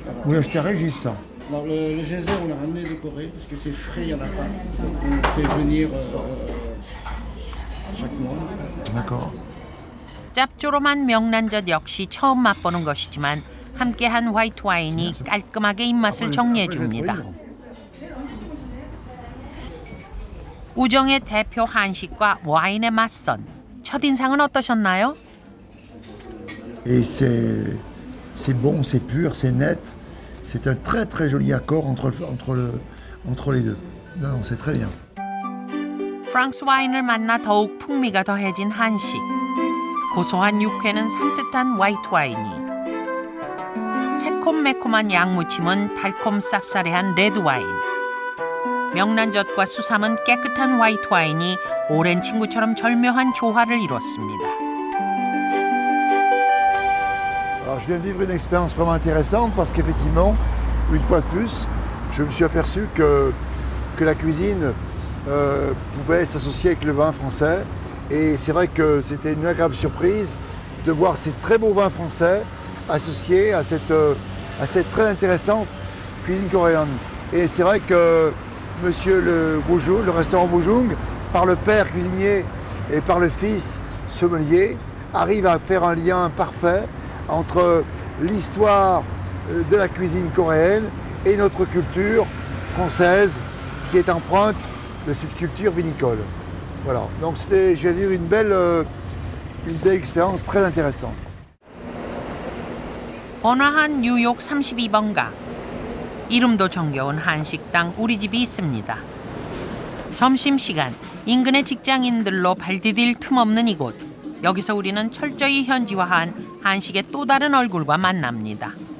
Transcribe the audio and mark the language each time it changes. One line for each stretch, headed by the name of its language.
French: Vous l'achetez à Régis, ça? Alors le geyser, on l'a ramené de Corée parce que c'est frais, il n'y en a pas. Donc on fait venir chaque mois. D'accord.
Korean: 짭조름한 명란젓 역시 처음 맛보는 것이지만 함께한 화이트 와인이 깔끔하게 입맛을 정리해 줍니다. 우정의 대표 한식과 와인의 맞선. 첫인상은 어떠셨나요?
French: Et c'est bon, c'est pur, c'est net. C'est un très très joli accord entre les deux. Non, c'est très bien.
Korean: 프랑스 와인을 만나 더욱 풍미가 더해진 한식. 고소한 육회는 산뜻한 화이트 와인이. 새콤매콤한 양무침은 달콤 쌉싸래한 레드 와인. 명란젓과 수삼은 깨끗한 화이트 와인이 오랜 친구처럼 절묘한 조화를 이뤘습니다.
French: Alors je viens de vivre une expérience vraiment intéressante parce qu'effectivement, une fois de plus, je me suis aperçu que la cuisine pouvait s'associer avec le vin français. Et c'est vrai que c'était une agréable surprise de voir ces très beaux vins français associés à cette très intéressante cuisine coréenne. Et c'est vrai que monsieur le restaurant Bojung, par le père cuisinier et par le fils sommelier, arrive à faire un lien parfait entre l'histoire de la cuisine coréenne et notre culture française qui est empreinte de cette culture vinicole. Voilà, donc j'ai vu une belle expérience très intéressante.
Korean: 번화한 뉴욕 32번가. 이름도 정겨운 한식당 우리 집이 있습니다. 점심시간 인근의 직장인들로 발 디딜 틈 없는 이곳. 여기서 우리는 철저히 현지화한 한식의 또 다른 얼굴과 만납니다.